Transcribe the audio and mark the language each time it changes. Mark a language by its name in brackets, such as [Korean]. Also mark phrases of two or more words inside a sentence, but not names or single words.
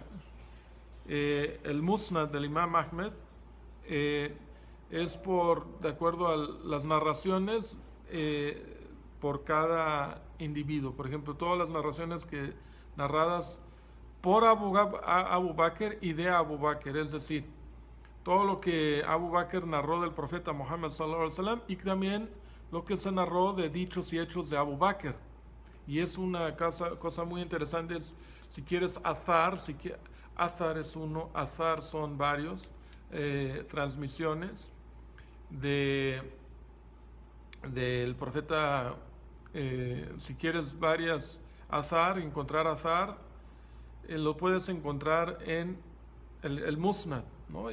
[Spanish] El musnad del Imam Ahmed es de acuerdo a las narraciones por cada individuo. Por ejemplo, todas las narraciones narradas por Abu Bakr y de Abu Bakr, es decir, todo lo que Abu Bakr narró del profeta Muhammad [Arabic] صلى الله عليه وسلم [Spanish] y también lo que se narró de dichos y hechos de Abu Bakr. Y es una cosa muy interesante, si quieres azar, azar es uno, azar son varios, transmisiones del profeta, si quieres varias encontrar azar, lo puedes encontrar en el Musnad, ¿no?